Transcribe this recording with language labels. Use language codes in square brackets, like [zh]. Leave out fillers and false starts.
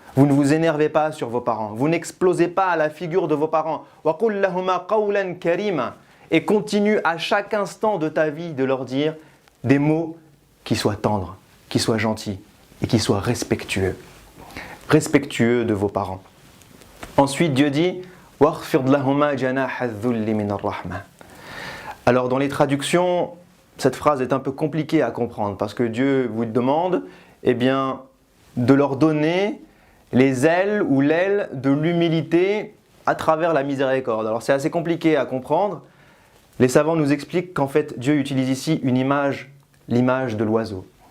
[fr] Vous ne vous énervez pas sur vos parents. Vous n'explosez pas à la figure de vos parents. [ar] وَقُلْ لَهُمَا قَوْلًا كَرِيمًا. [fr] Et continue à chaque instant de ta vie de leur dire des mots qui soient tendres, qui soient gentils et qui soient respectueux. Respectueux de vos parents. Ensuite, Dieu dit [ar] وَاخْفِضْ لَهُمَا جَنَاحَ الذُّلِّ مِنَ الرَّحْمَةِ. [fr] Alors dans les traductions, cette phrase est un peu compliquée à comprendre parce que Dieu vous demande de leur donner les ailes ou l'aile de l'humilité à travers la miséricorde. Alors c'est assez compliqué à comprendre. Les savants nous expliquent qu'en fait Dieu utilise ici une image, l'image de l'oiseau.